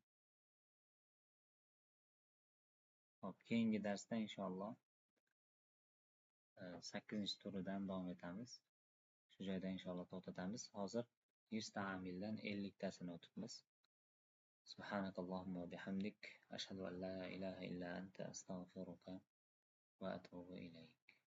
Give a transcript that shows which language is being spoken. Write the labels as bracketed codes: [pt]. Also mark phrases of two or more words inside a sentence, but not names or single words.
[uz] Hop, keyingi darsda inshaalloh 8-turidan davom etamiz. Shu joyda inshaalloh to'xtatamiz. Hozir 100 ta amildan 50 tasini o'tibmiz. [ar] سبحانك اللهم وبحمدك أشهد أن لا إله إلا أنت أستغفرك وأتوب إليك.